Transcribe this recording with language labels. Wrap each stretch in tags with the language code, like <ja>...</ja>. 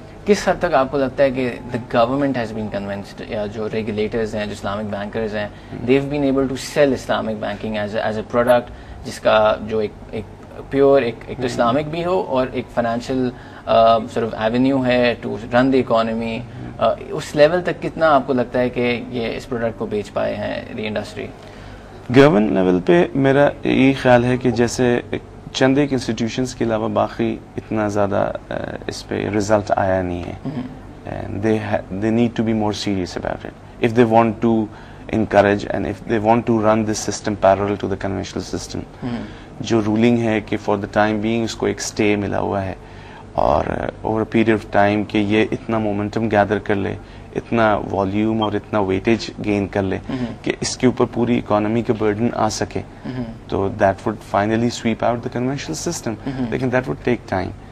<ur>کس حد تک آپ کو لگتا ہے کہ</ur> <en>the government has been convinced,</en> <ur>یا جو ریگولیٹرز ہیں, جو اسلامک بینکرز ہیں,</ur> <en>they've been able to sell Islamic banking as a product</en> <ur>جس کا جو ایک پیور ایک تو اسلامک بھی ہو اور ایک فائنینشیل sort of avenue ہے</ur> <en>to run the economy,</en> <ur>اس level تک کتنا آپ کو لگتا ہے کہ یہ اس پروڈکٹ کو بیچ پائے ہیں دی انڈسٹری؟ گورنمنٹ لیول پہ میرا یہ خیال ہے کہ جیسے چند ایک انسٹیٹیوشنس کے علاوہ باقی اتنا زیادہ اس پہ رزلٹ آیا نہیں ہے.</ur> <en>they need to be more serious about it if they want to encourage and if they want to run this system parallel to the conventional system.</en> <ur>جو رولنگ ہے کہ</ur> <en>for the time being</en> <ur>اس کو ایک stay ملا ہوا ہے, اور</ur> <en>over a period of time</en> <ur>کہ یہ اتنا مومنٹم گیدر کر لے, اتنا والیوم اور اتنا ویٹیج گین کر لے کہ اس کے اوپر پوری اکانومی کا برڈن آ سکے, تو</ur> <en>that would finally sweep out the conventional system,</en> <ur>لیکن</ur> <en>That would take time.</en>